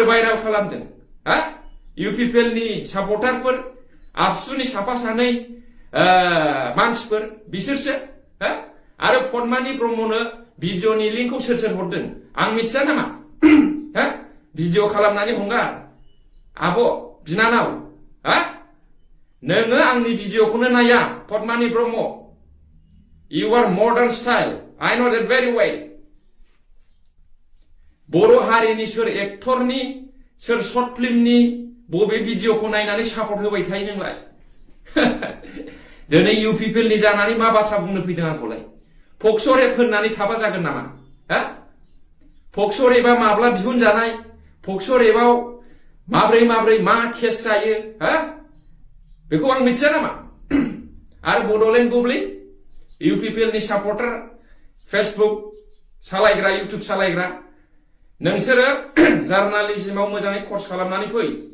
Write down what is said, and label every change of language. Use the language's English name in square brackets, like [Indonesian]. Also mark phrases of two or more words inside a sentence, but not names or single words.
[Bodo] भाइराल खालामदों हा इउपिपिएलनि सापर्टारफोर आबसुनि साफा सानै मानसिफोर बिसोरसो हा आरो पद्मानि ब्रह्मनो भिडिअनि लिंकखौ सोर हरदों आं मिथिया नामा हा भिडिअ खालामनानै हंगार आब' बिनानाव हा नोङो आंनि भिडिअखौनो नाया पद्मानि ब्रह्म [English] you are modern style I know that very well [Bodo] बर' हारिनि सोर एक्टरनि सोर शर्ट फिल्मनि बबे भिडिअखौ नायनानै सापर्ट होबाय थायो नोंलाय दिनै इउपिपिएलनि जानानै मा बाथ्रा बुंनो फैदों आंखौलाय पक्स' रेप होननानै थाबा जागोन नामा हा पक्स' रेपआ माब्ला दिहुनजानाय पक्स' रेपआव माब्रै मा केस जायो हा बेखौ आं मिथिया नामा आरो बड'लेण्ड बुब्लि इउपिपिएलनि सापर्टार फेसबुक सालायग्रा इउटुब सालायग्रा नोंसोरो जार्नालिज्मआव मोजाङै कर्स खालामनानै फै